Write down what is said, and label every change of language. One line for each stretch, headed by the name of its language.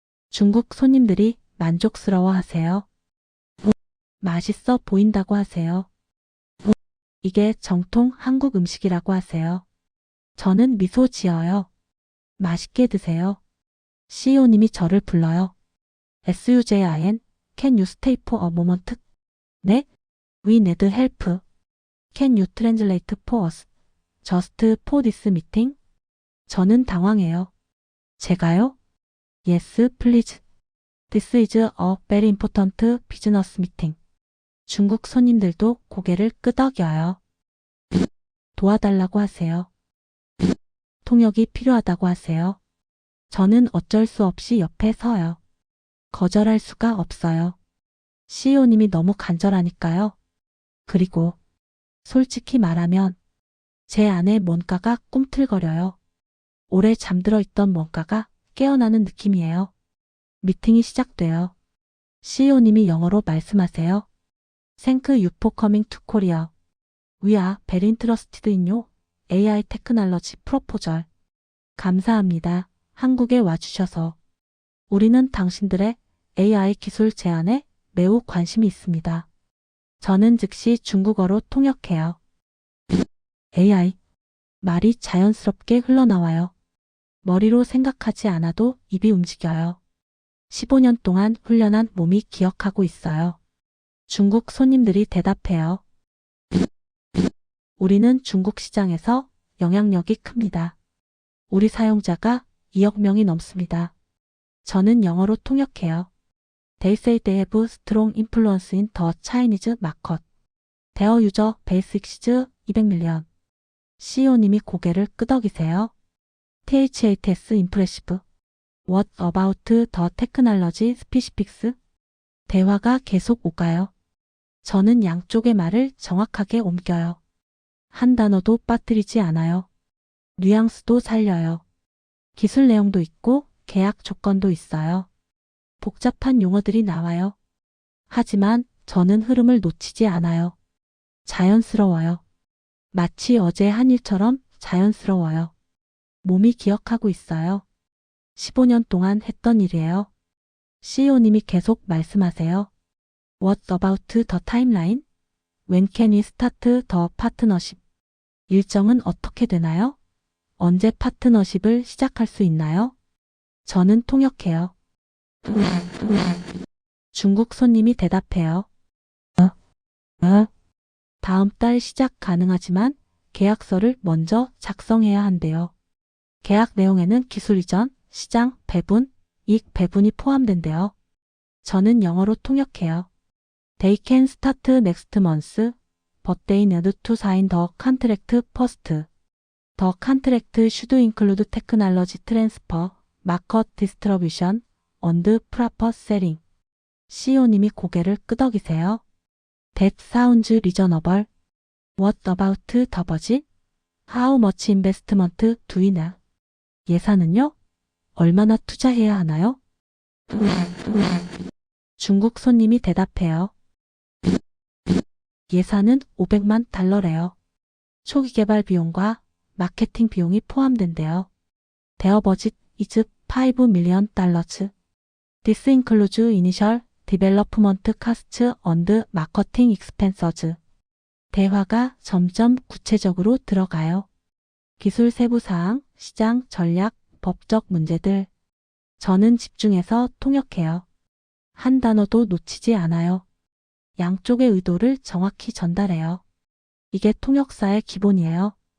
Korean: 중국 손님들이 만족스러워 하세요. 맛있어 보인다고 하세요. 이게 정통 한국 음식이라고 하세요. 저는 미소 지어요. 맛있게 드세요. CEO님이 저를 불러요.
English: SUJIN, Can you stay for a moment?
Korean: 네?
English: We need help. Can you translate for us? Just for this meeting?
Korean: 저는 당황해요. 제가요?
English: Yes, please. This is a very important business meeting.
Korean: 중국 손님들도 고개를 끄덕여요. 도와달라고 하세요. 통역이 필요하다고 하세요. 저는 어쩔 수 없이 옆에 서요. 거절할 수가 없어요. CEO님이 너무 간절하니까요. 그리고 솔직히 말하면 제 안에 뭔가가 꿈틀거려요. 오래 잠들어 있던 뭔가가 깨어나는 느낌이에요. 미팅이 시작돼요. CEO님이 영어로 말씀하세요.
English: Thank you for coming to Korea. We are very interested in your AI technology proposal.
Korean: 감사합니다. 한국에 와주셔서 우리는 당신들의 AI 기술 제안에 매우 관심이 있습니다. 저는 즉시 중국어로 통역해요. AI. 말이 자연스럽게 흘러나와요. 머리로 생각하지 않아도 입이 움직여요. 15년 동안 훈련한 몸이 기억하고 있어요. 중국 손님들이 대답해요. 우리는 중국 시장에서 영향력이 큽니다. 우리 사용자가 2억 명이 넘습니다. 저는 영어로 통역해요.
English: They say they have strong influence in the Chinese market. Their user base exceeds 200million.
Korean: CEO님이 고개를 끄덕이세요.
English: THATS impressive. What about the technology specifics?
Korean: 대화가 계속 오가요. 저는 양쪽의 말을 정확하게 옮겨요. 한 단어도 빠뜨리지 않아요. 뉘앙스도 살려요. 기술 내용도 있고 계약 조건도 있어요. 복잡한 용어들이 나와요. 하지만 저는 흐름을 놓치지 않아요. 자연스러워요. 마치 어제 한 일처럼 자연스러워요. 몸이 기억하고 있어요. 15년 동안 했던 일이에요. CEO님이 계속 말씀하세요.
English: What about the timeline? When can we start the partnership?
Korean: 일정은 어떻게 되나요? 언제 파트너십을 시작할 수 있나요? 저는 통역해요. 중국 손님이 대답해요. 다음 달 시작 가능하지만 계약서를 먼저 작성해야 한대요. 계약 내용에는 기술 이전, 시장, 배분, 이익 배분이 포함된대요. 저는 영어로 통역해요.
English: They can start next month, but they need to sign the contract first. The contract should include technology transfer, market distribution, and proper selling.
Korean: CEO님이 고개를 끄덕이세요.
English: That sounds reasonable. What about the budget? How much investment do we need?
Korean: 예산은요? 얼마나 투자해야 하나요? 중국 손님이 대답해요. 예산은 500만 달러래요. 초기 개발 비용과 마케팅 비용이 포함된대요.
English: Their budget is 5 million dollars. This includes initial development costs and marketing expenses.
Korean: 대화가 점점 구체적으로 들어가요. 기술 세부 사항, 시장, 전략, 법적 문제들. 저는 집중해서 통역해요. 한 단어도 놓치지 않아요. 양쪽의 의도를 정확히 전달해요. 이게 통역사의 기본이에요.